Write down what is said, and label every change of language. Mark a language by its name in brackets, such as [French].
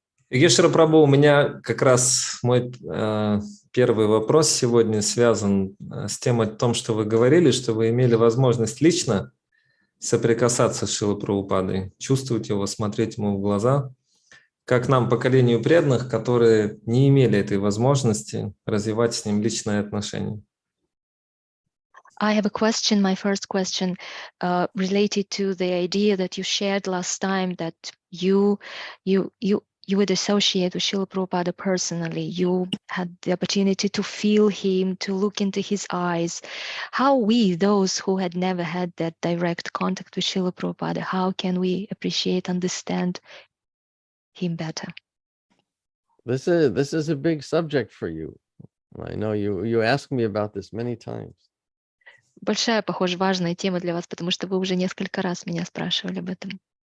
[Russian] Йогешвара Прабху, у меня как раз мой первый вопрос сегодня связан с тем о том, что вы говорили, что вы имели возможность лично соприкасаться с Шрилой Прабхупадой, чувствовать его, смотреть ему в глаза. Как нам, поколению преданных, которые не имели этой возможности развивать с ним личные отношения? [English] I have a question, my first question, related to the idea that you shared last time that you would associate with Srila Prabhupada personally. You had the opportunity to feel him, to look into his eyes. How we, those who had never had that direct contact with Srila Prabhupada, how can we appreciate, understand him better? This is a big subject for you. I know you asked me about this many times. [Russian] Большая, похоже, важная тема для вас, потому что вы уже несколько раз меня спрашивали об этом.